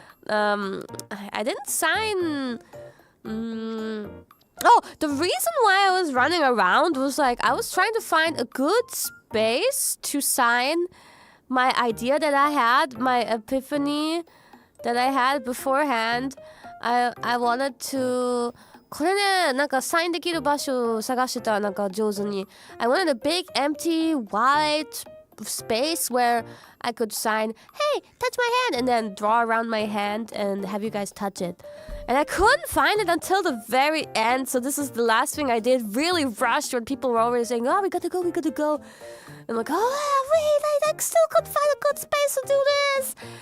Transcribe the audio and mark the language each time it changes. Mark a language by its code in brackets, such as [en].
[en] I didn't sign. Oh, the reason why I was running around was like I was trying to find a good space to sign my idea that I had, my epiphany that I had beforehand. I wanted to. [ja] これね、なんかサインできる場所を探してたらなんか上手に。 [en] I wanted a big empty white space where I could sign, hey, touch my hand, and then draw around my hand and have you guys touch it. And I couldn't find it until the very end, so this is the last thing I did. Really rushed when people were already saying, oh, we gotta go. And I'm like, oh, wait, I still could find a good space to do this.